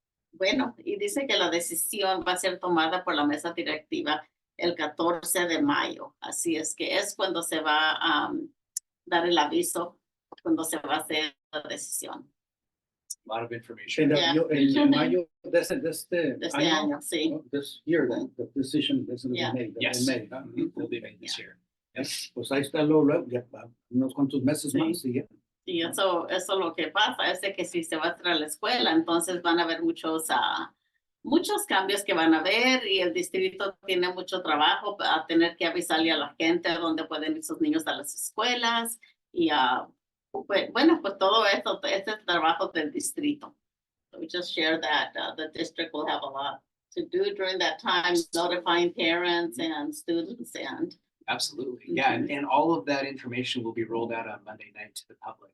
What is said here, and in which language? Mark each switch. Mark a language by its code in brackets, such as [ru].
[es] Bueno, y dice que la decisión va a ser tomada por la mesa directiva el 14 de mayo. Así es que es cuando se va a dar el aviso, cuando se va a hacer la decisión. [en] A lot of information. [es] En mayo de este año, sí. [en] This year, the decision is going to be made. Yes. In May. Will be made this year. Yes. [es] Pues ahí está ya unos cuantos meses más y ya. Y eso lo que pasa es de que si se va a cerrar la escuela, entonces van a haber muchos cambios que van a haber y el distrito tiene mucho trabajo a tener que avisarle a la gente a dónde pueden ir sus niños a las escuelas y pues todo esto es el trabajo del distrito. [en] So we just share that the district will have a lot to do during that time, notifying parents and students and Absolutely. Yeah. And all of that information will be rolled out on Monday night to the public.